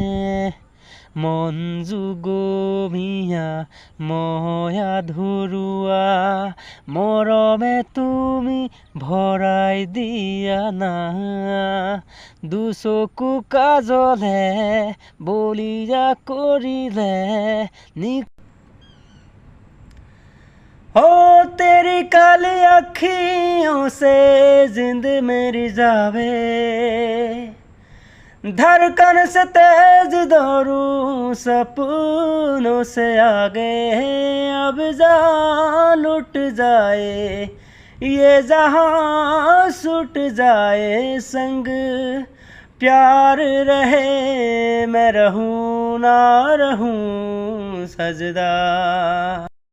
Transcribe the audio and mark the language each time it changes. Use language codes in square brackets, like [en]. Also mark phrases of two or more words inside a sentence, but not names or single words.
[as] মনজুগমীয়া ময়া ধৰুৱা মৰমে তুমি ভৰাই দিয়া না দুচকু কাজলে বলিয়া কৰিলে [hi] हो तेरी काली अखियों से जिंद मेरी जावे धड़कन से तेज दौड़ूं सपनों से आगे अब जान लुट जाए ये जहां छूट जाए संग प्यार रहे मैं रहूं ना रहूं सजदा।